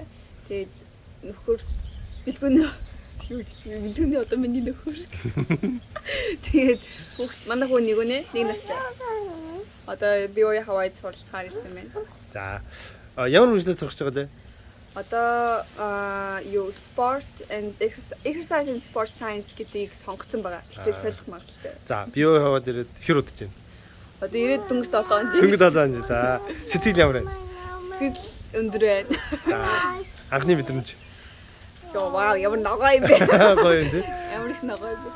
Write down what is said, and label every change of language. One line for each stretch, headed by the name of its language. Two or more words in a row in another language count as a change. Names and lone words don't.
Mongolian: Тэгээд нөхөр бэлгүүний одоо миний нөхөр. Тэгээд хүүхд манай хүү нэг настай. Одоо
English: BYUH and Hawaii
Mongolian: суралцахаар ирсэн байна. За ямар үргэлжлэл сурах гэж байгаа лээ? Одоо
English: sport and exercise and sport science
Mongolian: гэдгийг сонгоцсон байгаа. Тэгэхээр солих магадaltaй. За BYUH Hawaii ирээд хэр удаж байна? Одоо ирээд дөнгөж 7 он. Дөнгөж 7 он. За сэтгэл ямар байна? Сэтгэл өндөр байна. За анхны мэдрэмж. Вау, ямар ногоо юм бэ? Гоё юм тий. Ямар их ногоо юм бэ?